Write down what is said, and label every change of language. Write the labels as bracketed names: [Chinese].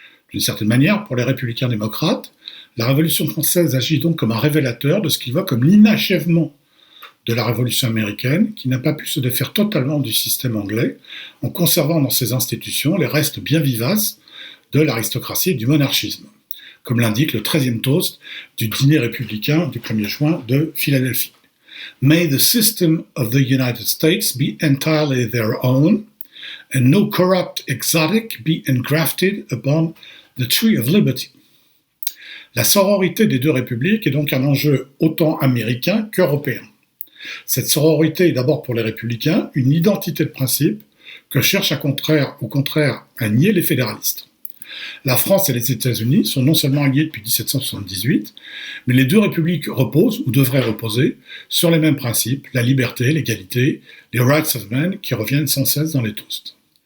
[French] D'une certaine manière, pour les républicains démocrates, la Révolution française agit donc comme un révélateur de ce qu'ils voient comme l'inachèvement de la Révolution américaine, qui n'a pas pu se défaire totalement du système anglais, en conservant dans ses institutions les restes bien vivaces de l'aristocratie et du monarchisme, comme l'indique le 13e toast du dîner républicain du 1er juin de Philadelphie. [English] May the system of the United States be entirely their own, and no corrupt exotic be engrafted upon the tree of liberty. [French] La sororité des deux républiques est donc un enjeu autant américain qu'européen. Cette sororité est d'abord pour les républicains une identité de principe que cherchent au contraire à nier les fédéralistes. La France et les États-Unis sont non seulement alliés depuis 1778, mais les deux républiques reposent, ou devraient reposer, sur les mêmes principes, la liberté, l'égalité, les [English] rights of man, [French] qui reviennent sans cesse dans les toasts.